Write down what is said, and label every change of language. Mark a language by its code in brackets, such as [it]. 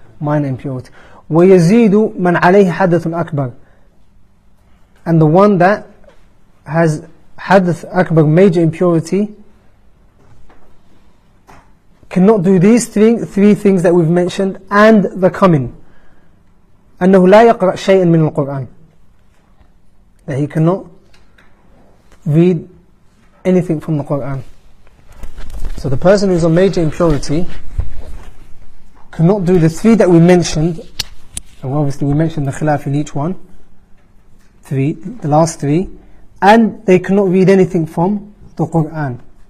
[en] Minor impurity. [ar] ويزيد من عليه حدث أكبر. [en] And the one that has حدث أكبر, major impurity, cannot do these three things that we've mentioned and the coming. [ar] أنه لا يقرأ شيئا من القرآن. [en] That he cannot read anything from the Quran. So the person who's on major impurity cannot do the three that we mentioned, and obviously we mentioned the khilaf in each one, the last three, and they cannot read anything from the Quran.